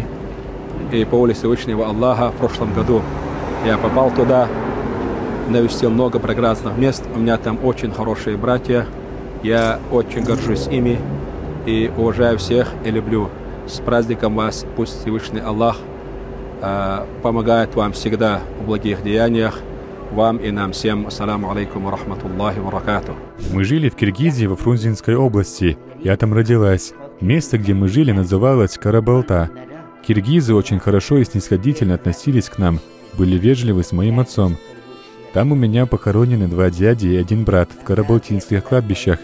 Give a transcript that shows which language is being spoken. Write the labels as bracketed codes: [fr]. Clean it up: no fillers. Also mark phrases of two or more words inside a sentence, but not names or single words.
[ru] И по воле Всевышнего Аллаха в прошлом году я попал туда, навестил много прекрасных мест. У меня там очень хорошие братья. Я очень горжусь ими и уважаю всех и люблю. С праздником вас! Пусть Всевышний Аллах помогает вам всегда в благих деяниях. Вам и нам всем. [ar] السلام عليكم ورحمة الله وبركاته. [ru] Мы жили в Киргизии, во Фрунзенской области. Я там родилась. Место, где мы жили, называлось Карабалта. Киргизы очень хорошо и снисходительно относились к нам, были вежливы с моим отцом. Там у меня похоронены 2 дяди и 1 брат в карабалтинских кладбищах.